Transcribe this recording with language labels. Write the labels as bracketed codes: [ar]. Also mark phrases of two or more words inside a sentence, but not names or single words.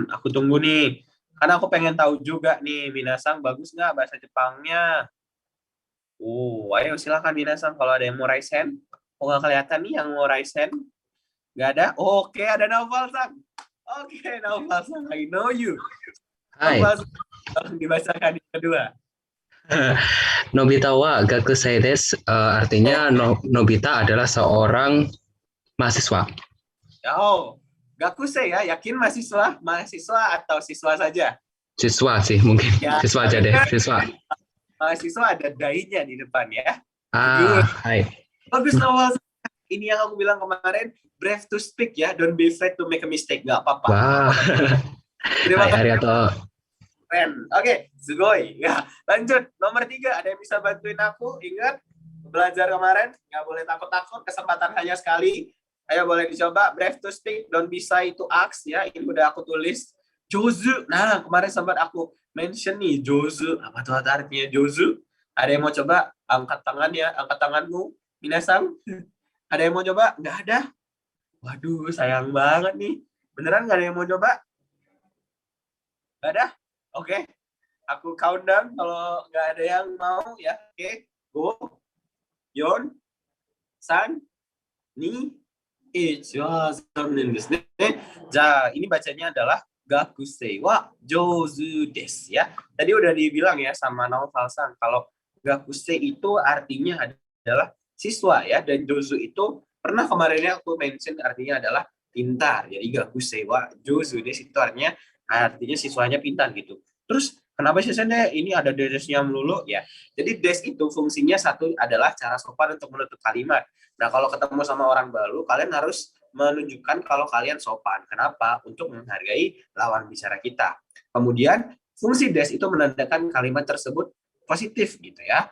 [id] Aku tunggu nih. Karena aku pengen tahu juga nih, Minasang bagus nggak bahasa Jepangnya? Ayo silakan Minasang kalau ada yang mau [en] raise hand. [id] Oh, nggak kelihatan nih yang mau [en] raise hand. [id] Nggak ada? Oke, ada Naufal Sang. Oke, Naufal Sang, [en] I know you. [id] Hai, Naufal Sang, dibacakan yang kedua. [ja] のび太は学生です. [id] Artinya Nobita adalah seorang mahasiswa. Oh, Gakuse ya, yakin mahasiswa? Mahasiswa atau siswa saja? Siswa sih mungkin. Ya. Siswa aja deh, siswa. Mahasiswa ada dai-nya di depan ya. Hai. Bagus Naufal Sang. Ini yang aku bilang kemarin, [en] brave to speak ya, don't be afraid to make a mistake. [id] Nggak apa-apa. Wah. Terima Hai kasih. Ariato. Keren. Oke, sugoi. Ya, lanjut. Nomor 3, ada yang bisa bantuin aku? Ingat, belajar kemarin, nggak boleh takut-takut, kesempatan hanya sekali. Ayo boleh dicoba. [en] Brave to speak, don't be shy to ask. [id] Ya, ini udah aku tulis. Jozu. Nah, kemarin sempat aku mention nih, Jozu. Apa tuh artinya Jozu? Ada yang mau coba? Angkat tangan ya, angkat tanganmu. Minasang. Ada yang mau coba? Nggak ada? Waduh, sayang banget nih. Beneran nggak ada yang mau coba? Nggak ada? Oke. Aku countdown kalau nggak ada yang mau ya. Oke. [ja] 五。四。三. 二。一は残念ですね. [id] Ini bacanya adalah [ja] 学生は上手です [id] ya. Tadi udah dibilang ya sama Naufal Sang kalau Gakusei itu artinya adalah siswa ya, dan jouzu itu pernah kemarinnya aku mention artinya adalah pintar. Jadi [ja] 学生は上手です [id] itu artinya siswanya pintar gitu. Terus kenapa sih Sende ini ada desnya melulu ya? Jadi des itu fungsinya satu adalah cara sopan untuk menutup kalimat. Nah, kalau ketemu sama orang baru, kalian harus menunjukkan kalau kalian sopan. Kenapa? Untuk menghargai lawan bicara kita. Kemudian, fungsi des itu menandakan kalimat tersebut positif gitu ya.